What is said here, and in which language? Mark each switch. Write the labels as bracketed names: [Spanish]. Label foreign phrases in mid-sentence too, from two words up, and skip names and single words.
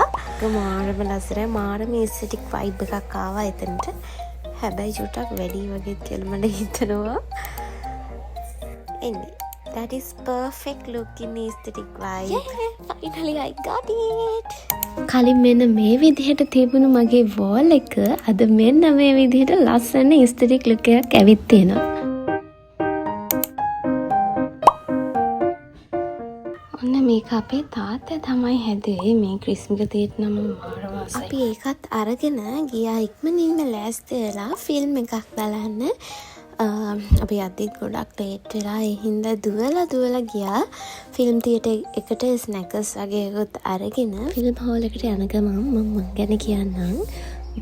[Sinhala] මාරම ලස්සනයි. මාරම [English] aesthetic vibe [Sinhala] එකක් ආවා එතනට. හැබැයි චුට්ටක් වැඩි වගේ කියලා මට හිතෙනවා. එන්නේ. [English] That is perfect look in aesthetic vibe. Yeah, finally I got it. [Sinhala] කලින් මෙන්න මේ විදිහට තිබුණු මගේ වෝල් එක අද මෙන්න මේ විදිහට ලස්සන [English] aesthetic look [Sinhala] එකක් ඇවිත් තියෙනවා. මේක අපේ තාත්තා තමයි හැදුවේ. මේ ක්‍රිස්මස් දේට නම් මාර වාසයි. අපි ඒකත් අරගෙන ගියා ඉක්මනින්ම ලෑස්ති වෙලා ෆිල්ම් එකක් බලන්න. අපි අදිත් ගොඩක් ලේට් වෙලා ඒ හින්දා දුවලා ගියා [English] film theater [Sinhala] එකට ස්නැකර්ස් වගේ එකත් අරගෙන [English] film hall [Sinhala] එකට යන ගමන් මම ගැන කියන්නම්.